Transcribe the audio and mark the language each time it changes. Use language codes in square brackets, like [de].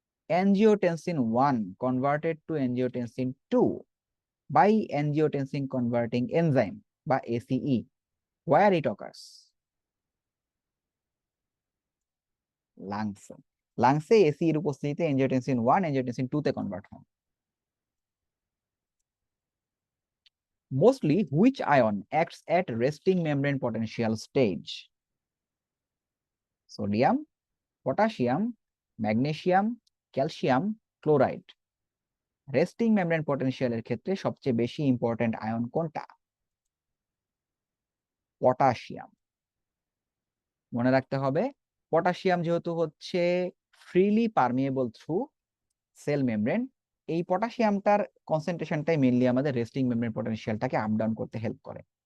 [en] angiotensin 1 converted to angiotensin 2 by angiotensin converting enzyme বা ACE, where it occurs? [bn] লাংসে। লাংসে ACE এর উপস্থিতিতে angiotensin 1 angiotensin 2 তে convert হয়। [en] Mostly which ion acts at resting membrane potential stage? [bn] Sodium, potassium, magnesium, calcium, chloride. Resting membrane পটেনশিয়ালের ক্ষেত্রে সবচেয়ে বেশি important ion কোনটা? Potassium. মনে রাখতে হবে, পটাশিয়াম যেহেতু হচ্ছে freely permeable through cell membrane, এই পটাশিয়ামটার কনসেন্ট্রেশনটাই মেইনলি আমাদের রেস্টিং মেমব্রেন পটেনশিয়ালটাকে আপ ডাউন করতে হেল্প করে।